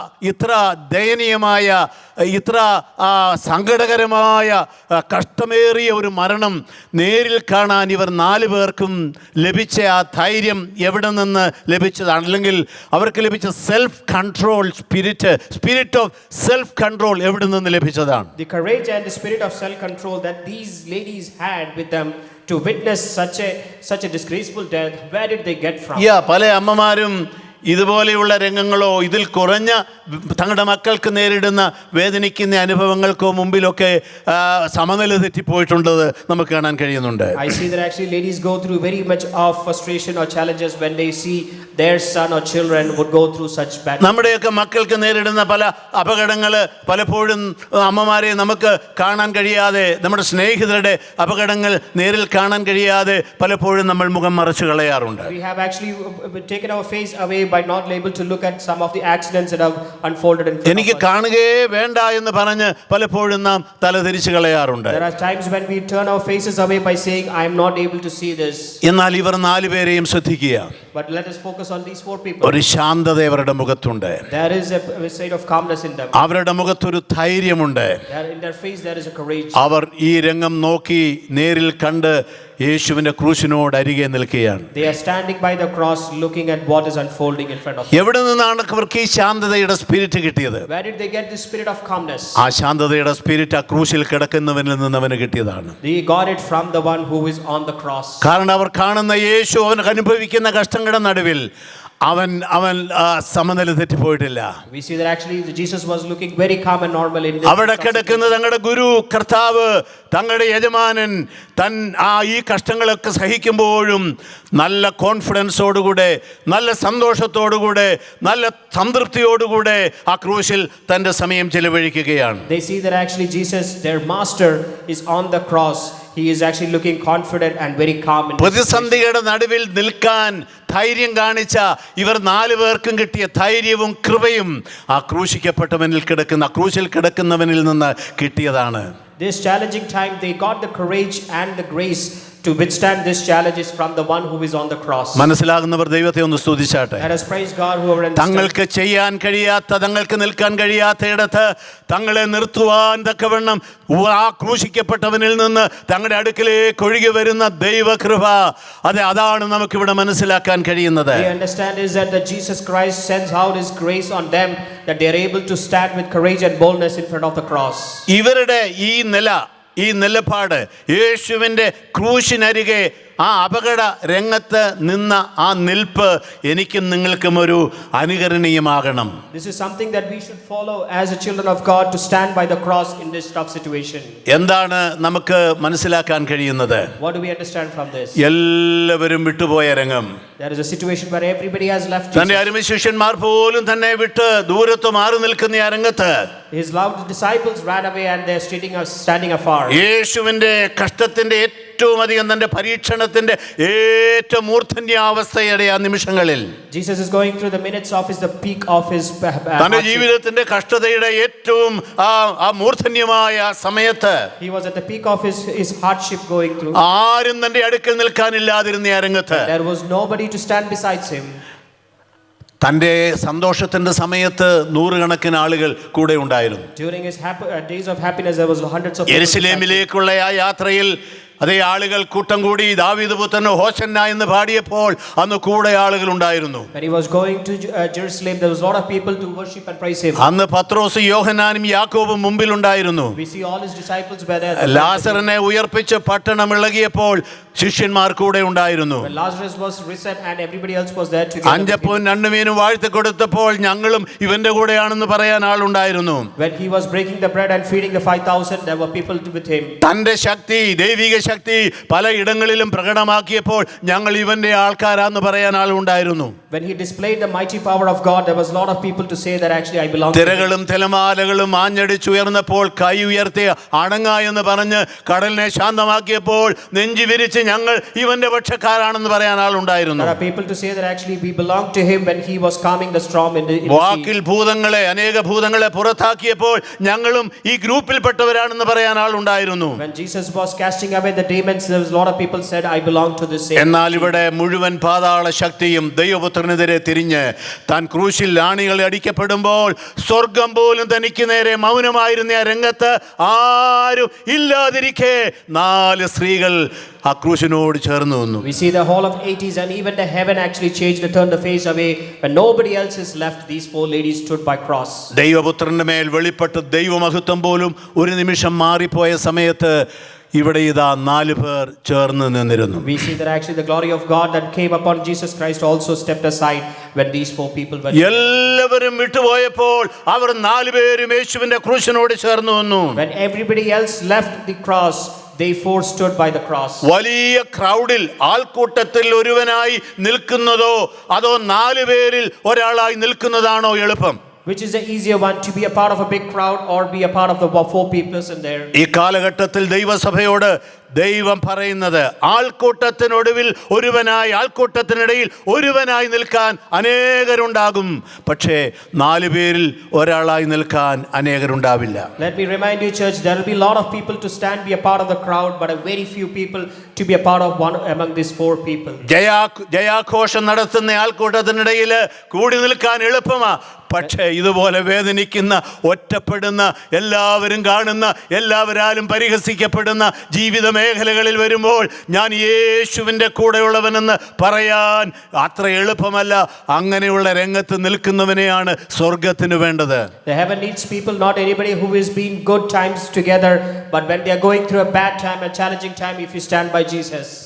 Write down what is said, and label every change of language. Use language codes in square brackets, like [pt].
[ml] ഇത്ര ദയനീയമായ, ഇത്ര സങ്കടകരമായ, കഷ്ടമേറിയ ഒരു മരണം നേരിൽ കാണാൻ ഇവർ 4 പേർക്കും ലഭിച്ച ആ ധൈര്യം എവിടെ നിന്ന് ലഭിച്ചതാണ്? അല്ലെങ്കിൽ അവർക്ക് ലഭിച്ച self control, [en] spirit of self control [ml] എവിടെ നിന്ന് ലഭിച്ചതാണ്? [en] The courage and the spirit of self-control that these ladies had with them to witness such a disgraceful death, where did they get from? [ml] പല അമ്മമാരും ഇതുപോലെയുള്ള രംഗങ്ങളോ ഇതിൽ കുറഞ്ഞ തങ്ങളുടെ മക്കൾക്ക് നേരിടുന്ന വേദനിക്കുന്ന അനുഭവങ്ങൾക്കോ മുമ്പിലൊക്കെ സമനില തെറ്റിപ്പോയിട്ടുള്ളത് നമുക്ക് കാണാൻ കഴിയുന്നുണ്ട്. [en] I see that actually ladies go through very much of frustration or challenges when they see their son or children would go through such bad. [ml] നമ്മുടെയൊക്കെ മക്കൾക്ക് നേരിടുന്ന പല അപകടങ്ങൾ പലപ്പോഴും അമ്മമാരെ നമുക്ക് കാണാൻ കഴിയാതെ, നമ്മുടെ സ്നേഹിതരുടെ അപകടങ്ങൾ നേരിൽ കാണാൻ കഴിയാതെ പലപ്പോഴും നമ്മൾ മുഖം മറച്ചു കളയാറുണ്ട്. [en] We have actually taken our face away by not able to look at some of the accidents that have unfolded in front [ml] എനിക്ക് [en] of us. [ml] കാണുകയേ വേണ്ട എന്ന് പറഞ്ഞ് പലപ്പോഴും നാം തലതിരിച്ചു കളയാറുണ്ട്. [en] There are times when we turn our faces away by saying, I am not able to see this. [ml] എന്നാൽ ഇവർ 4 പേരെയും ശ്രദ്ധിക്കുക. [en] But let us focus on these 4 people. [ml] ഒരു ശാന്തത അവരുടെ മുഖത്തുണ്ട്. [en] There is a state of calmness in them. [ml] അവരുടെ മുഖത്തൊരു ധൈര്യമുണ്ട്. [en] In their face there is a courage. [ml] അവർ ഈ രംഗം നോക്കി നേരിൽ കണ്ട് യേശുവിന്റെ ക്രൂശിനോട് അരികെ നിൽക്കുകയാണ്. [en] They are standing by the cross looking at what is unfolding in front of them. [ml] എവിടെ നിന്നാണ് അവർക്ക് ഈ ശാന്തതയുടെ സ്പിരിറ്റ് കിട്ടിയത്? [en] Where did they get this spirit of calmness? [ml] ആ ശാന്തതയുടെ സ്പിരിറ്റ് ആ ക്രൂശിൽ കിടക്കുന്നവനിൽ നിന്ന് അവന് കിട്ടിയതാണ്. [en] They got it from the one who is on the cross. [ml] കാരണം അവർ കാണുന്ന യേശു അവൻ അനുഭവിക്കുന്ന കഷ്ടങ്ങളുടെ നടുവിൽ അവൻ സമനില തെറ്റിപ്പോയിട്ടില്ല. [en] We see that actually Jesus was looking very calm and normal in this. [ml] അവിടെ കിടക്കുന്ന തങ്ങളുടെ ഗുരു കർത്താവ്, തങ്ങളുടെ യജമാനൻ ഈ കഷ്ടങ്ങളൊക്കെ സഹിക്കുമ്പോഴും നല്ല കോൺഫിഡൻസോടുകൂടെ, നല്ല സന്തോഷത്തോടുകൂടെ, നല്ല സംതൃപ്തിയോടുകൂടെ ആ ക്രൂശിൽ തൻ്റെ സമയം ചെലവഴിക്കുകയാണ്. [en] They see that actually Jesus, their master, is on the cross. He is actually looking confident and very calm. [ml] പ്രതിസന്ധിയുടെ നടുവിൽ നിൽക്കാൻ ധൈര്യം കാണിച്ച ഇവർ 4 പേർക്കും കിട്ടിയ ധൈര്യവും കൃപയും ആ ക്രൂശിൽ കിടക്കുന്നവനിൽ നിന്ന് കിട്ടിയതാണ്. [en] This challenging time, they got the courage and the grace to withstand this challenges from the one who is on the cross. [ml] മനസ്സിലാകുന്നവർ ദൈവത്തെ ഒന്ന് സ്തുതിച്ചാട്ടെ. [en] Let us praise God whoever understands. [ml] തങ്ങൾക്ക് ചെയ്യാൻ കഴിയാത്ത, തങ്ങൾക്ക് നിൽക്കാൻ കഴിയാത്ത ഇടത്ത് തങ്ങളെ നിർത്തുവാൻ തക്കവണ്ണം ആ ക്രൂശിക്കപ്പെട്ടവനിൽ നിന്ന് തങ്ങളുടെ അടുക്കലേക്ക് ഒഴുകി വരുന്ന ദൈവകൃപ, അതാണ് നമുക്കിവിടെ മനസ്സിലാക്കാൻ കഴിയുന്നത്. [en] We understand is that Jesus Christ sends out his grace on them, that they are able to stand with courage and boldness in front of the cross. [ml] ഇവരുടെ ഈ നിലപാട് യേശുവിൻ്റെ ക്രൂശിനരികെ ആ അപകട രംഗത്ത് നിന്ന ആ നിൽപ്പ് എനിക്കും നിങ്ങൾക്കും ഒരു അനുകരണീയമാകണം. [en] This is something that we should follow as a children of God, to stand by the cross in this tough situation. [ml] എന്താണ് നമുക്ക് മനസ്സിലാക്കാൻ കഴിയുന്നത്? [en] What do we understand from this? [ml] എല്ലാവരും വിട്ടുപോയ രംഗം. [en] There is a situation where everybody has left Jesus. [ml] തന്റെ അരുമ ശിഷ്യന്മാർ പോലും തന്നെ വിട്ട് ദൂരത്ത് മാറി നിൽക്കുന്ന ആ രംഗത്ത് [en] His loved disciples ran away and they are standing afar. [ml] യേശുവിന്റെ കഷ്ടത്തിന്റെ ഏറ്റവും അധികം, തന്റെ പരീക്ഷണത്തിന്റെ ഏറ്റവും മൂർധന്യാവസ്ഥയുടെ ആ നിമിഷങ്ങളിൽ, [en] Jesus is going through the minutes of the peak of his [ml] തന്റെ ജീവിതത്തിന്റെ കഷ്ടതയുടെ ഏറ്റവും ആ മൂർധന്യമായ സമയത്ത് [en] he was at the peak of his hardship going through. [ml] ആരും തന്റെ അടുക്കൽ നിൽക്കാനില്ലാതിരുന്ന ആ രംഗത്ത് [en] There was nobody to stand besides him. [ml] തൻ്റെ സന്തോഷത്തിന്റെ സമയത്ത് 100 കണക്കിന് ആളുകൾ കൂടെ ഉണ്ടായിരുന്നു. [en] During his days of happiness, there was hundreds of people. [ml] യെരുശലേമിലേക്കുള്ള ആ യാത്രയിൽ അതേ ആളുകൾ കൂട്ടം കൂടി ദാവീദ് പുത്രന് ഹോശന്ന എന്ന് പാടിയപ്പോൾ അന്ന് കൂടെ ആളുകൾ ഉണ്ടായിരുന്നു. [en] When he was going to Jerusalem, there was a lot of people to worship and praise him. [ml] അന്ന് പത്രോസ്, യോഹന്നാനും യാക്കോബും മുമ്പിൽ ഉണ്ടായിരുന്നു. [en] We see all his disciples were there. [ml] ലാസറിനെ ഉയർപ്പിച്ച് പട്ടണം ഇളകിയപ്പോൾ ശിഷ്യന്മാർ കൂടെ ഉണ്ടായിരുന്നു. [en] When Lazarus was risen and everybody else was there together. [ml] 5 അപ്പവും 2 മീനും വാഴ്ത്തി കൊടുത്തപ്പോൾ ഞങ്ങളും ഇവന്റെ കൂടെയാണെന്ന് പറയാൻ ആളുണ്ടായിരുന്നു. [en] When he was breaking the bread and feeding the 5,000, there were people with him. [ml] തന്റെ ശക്തി, ദൈവിക ശക്തി പല ഇടങ്ങളിലും പ്രകടമാക്കിയപ്പോൾ ഞങ്ങൾ ഇവന്റെ ആൾക്കാരാന്ന് പറയാൻ ആളുണ്ടായിരുന്നു. [en] When he displayed the mighty power of God, there was a lot of people to say that actually I belong to him. [ml] തിരകളും തിരമാലകളും ആഞ്ഞടിച്ചുയർന്നപ്പോൾ കൈ ഉയർത്തി അടങ്ങ എന്ന് പറഞ്ഞ് കടലിനെ ശാന്തമാക്കിയപ്പോൾ നെഞ്ചി വിരിച്ച് ഞങ്ങൾ ഇവന്റെ പക്ഷക്കാരാണെന്ന് പറയാൻ ആളുണ്ടായിരുന്നു. [en] There are people to say that actually we belong to him when he was calming the storm in the [ml] വാക്കിൽ അനേക ഭൂതങ്ങളെ പുറത്താക്കിയപ്പോൾ ഞങ്ങളും ഈ ഗ്രൂപ്പിൽപ്പെട്ടവരാണെന്ന് പറയാൻ ആളുണ്ടായിരുന്നു. [en] When Jesus was casting away the demons, there was a lot of people said, I belong to this same. [ml] എന്നാൽ ഇവിടെ മുഴുവൻ പാതാള ശക്തിയും ദൈവപുത്രനെതിരെ തിരിഞ്ഞ് താൻ ക്രൂശിൽ ആണികളെ അടിക്കപ്പെടുമ്പോൾ സ്വർഗം പോലും തനിക്ക് നേരെ മൗനമായിരുന്ന ആ രംഗത്ത് ആരും ഇല്ലാതിരിക്കെ 4 സ്ത്രീകൾ ആ ക്രൂശിനോട് ചേർന്ന് നിന്നു. [en] We see the whole of 80s and even the heaven actually changed and turned the face away. When nobody else is left, these 4 ladies stood by cross. [ml] ദൈവപുത്രന്റെ മേൽ വെളിപ്പെട്ട ദൈവമഹത്വം പോലും ഒരു നിമിഷം മാറിപ്പോയ സമയത്ത് ഇവിടെ ഇതാ 4 പേർ ചേർന്ന് നിന്നിരുന്നു. [en] We see that actually the glory of God that came upon Jesus Christ also stepped aside when these 4 people were. [ml] എല്ലാവരും വിട്ടുപോയപ്പോൾ അവർ 4 പേരും യേശുവിന്റെ ക്രൂശിനോട് ചേർന്ന് നിന്നു. [en] When everybody else left the cross, they 4 stood by the cross. [ml] വലിയ ക്രൗഡിൽ ആൾക്കൂട്ടത്തിൽ ഒരുവനായി നിൽക്കുന്നതോ അതോ 4 പേരിൽ ഒരാളായി നിൽക്കുന്നതാണോ എളുപ്പം? [en] Which is the easier one, to be a part of a big crowd or be a part of the 4 people in there? [ml] ഈ കാലഘട്ടത്തിൽ ദൈവസഭയോട് ദൈവം പറയുന്നത് ആൾക്കൂട്ടത്തിനൊടുവിൽ ഒരുവനായി, ആൾക്കൂട്ടത്തിനിടയിൽ ഒരുവനായി നിൽക്കാൻ അനേകരുണ്ടാകും, പക്ഷേ 4 പേരിൽ ഒരാളായി നിൽക്കാൻ അനേകരുണ്ടാവില്ല. [en] Let me remind you, church, there will be a lot of people to stand, be a part of the crowd, but a very few people to be a part of one among these 4 people. [ml] ജയാഘോഷം നടത്തുന്ന ആൾക്കൂട്ടത്തിനിടയിൽ കൂടി നിൽക്കാൻ എളുപ്പമാ, പക്ഷേ ഇതുപോലെ വേദനിക്കുന്ന, ഒറ്റപ്പെടുന്ന, എല്ലാവരും കാണുന്ന, എല്ലാവരാലും പരിഹസിക്കപ്പെടുന്ന ജീവിത മേഖലകളിൽ വരുമ്പോൾ ഞാൻ യേശുവിൻ്റെ കൂടെയുള്ളവനെന്ന് പറയാൻ അത്ര എളുപ്പമല്ല. അങ്ങനെയുള്ള രംഗത്ത് നിൽക്കുന്നവനെയാണ് സ്വർഗത്തിന് വേണ്ടത്. [en] The heaven needs people, not anybody who has been good times together, but when they are going through a bad time, a challenging time, if you stand by Jesus.